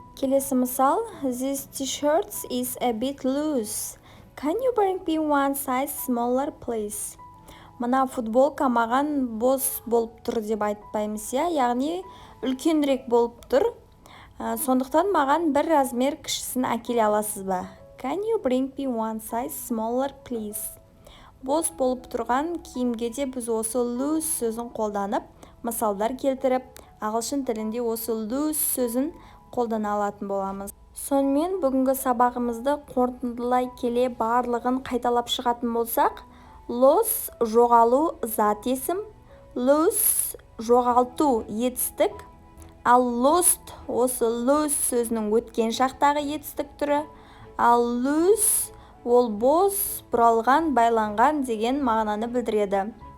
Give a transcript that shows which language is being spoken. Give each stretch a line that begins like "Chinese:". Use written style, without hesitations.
Kazakh: Келесі мысал.
English: This t-shirt is a bit loose. Can you bring me one size smaller, please?
Kazakh: Мына футболка маған бос болып тұр деп айтпаймыз, яғни үлкенірек болып тұр. Сондықтан маған бір размер кішісін әкеле аласыз ба?
English: Can you bring me one size smaller, please?
Kazakh: Бос болып тұрған киімге де біз осы loose сөзін қолданып, мысалдар келтіріп, ағылшын тілінде осы loose сөзін қолдана алатын боламыз. Сонымен бүгінгі сабағымызды қорытындылай келе барлығын қайталап шығатын болсақ, loss жоғалу зат есім, lose жоғалту етістік, ал lost осы lose сөзінің өткен шақтағы етістік түрі, ал loose ол бос, бұралған, байланған деген мағынаны білдіреді.